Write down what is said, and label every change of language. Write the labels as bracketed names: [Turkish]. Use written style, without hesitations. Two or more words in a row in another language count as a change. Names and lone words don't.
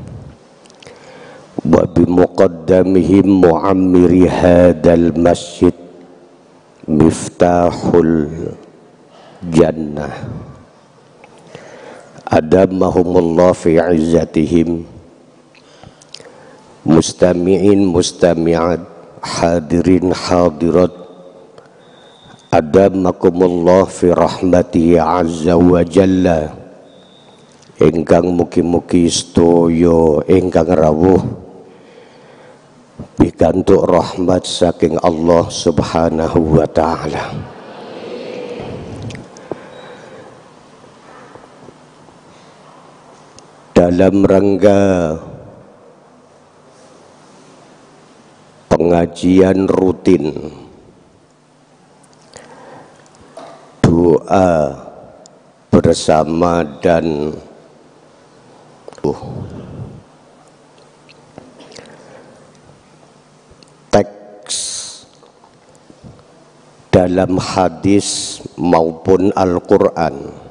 [Arabic] وبمقدمهم معمري هذا المسجد مفتاح الجنة أدامهم الله في عزتهم، مستمعين مستمعات، حاضرين حاضرات، أدامكم الله في رحمته عز وجل. [Javanese] Ingkang mugi-mugi sedaya ingkang rawuh pikantuk rahmat saking Allah [Arabic] سبحانه وتعالى. [Indonesian] Dalam rangka pengajian rutin doa bersama dan teks dalam hadis maupun Al-Quran